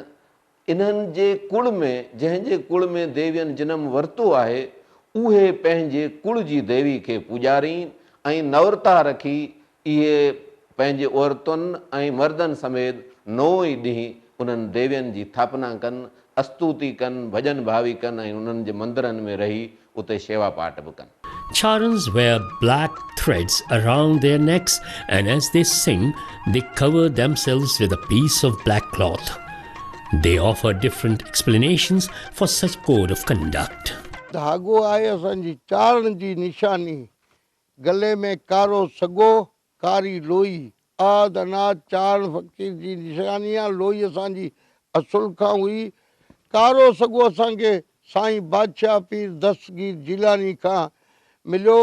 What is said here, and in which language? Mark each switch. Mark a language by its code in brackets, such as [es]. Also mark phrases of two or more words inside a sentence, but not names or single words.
[sd] इन्हनि जे कुल में जंहिंजे कुल में देवियनि जनमु वरितो आहे उहे पंहिंजे कुल जी देवी खे पूॼारीनि ऐं नवरता रखी इहे पंहिंजे औरतुनि ऐं मर्दनि समेत 9 ई ॾींहं उन्हनि देवियनि जी स्थापना कनि अस्तुति कनि भॼन भावी कनि ऐं उन्हनि जे मंदरनि में रही उते शेवा पाठ बि कनि. [en] Charans wear black threads around their necks and as they sing, they cover themselves with a piece of black cloth. They offer different explanations for such code of conduct. [sd] धागो आहे असांजी चारण जी निशानी, गले में कारो सॻो कारी लोई, आद अनाज चारण फ़क़ीर जी निशानी आहे। लोई असांजी असुल खां हुई। कारो सॻो असांखे साईं बादशाह पीर दस्तगीर जिलानी खां मिलियो।